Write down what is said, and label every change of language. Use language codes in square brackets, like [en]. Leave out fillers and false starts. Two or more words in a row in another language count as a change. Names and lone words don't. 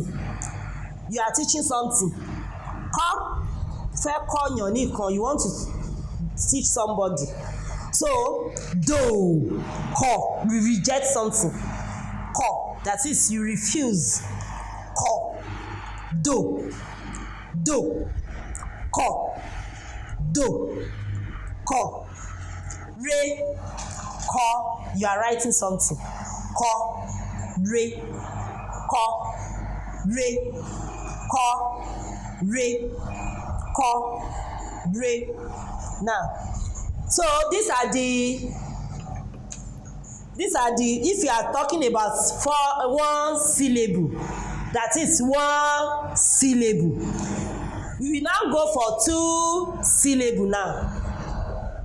[en] You are teaching something. Come, [yo] fẹ́ kọ́ yàn nìkan, [en] you want to teach somebody. So, do, ko, we reject something. Ko, that is you refuse. Ko, do, ko, re, ko, you are writing something. Ko, re, ko, re, ko, re, ko, re. Now, so these are the if you are talking about one syllable, that is one syllable. We will now go for two syllable now.